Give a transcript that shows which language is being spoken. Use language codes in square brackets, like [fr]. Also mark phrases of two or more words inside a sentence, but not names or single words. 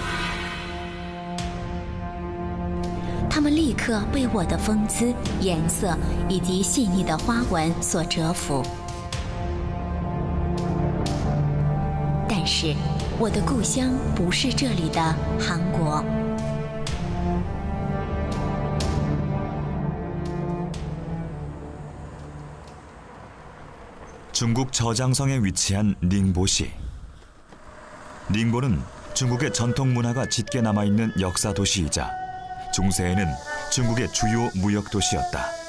[zh] 他们立刻被我的风姿、颜色以及细腻的花纹所折服。但是，我的故乡不是这里的韩国。 [ko] 중국 저장성에 위치한 닝보시. 닝보는 중국의 전통 문화가 짙게 남아있는 역사 도시이자 중세에는 중국의 주요 무역 도시였다.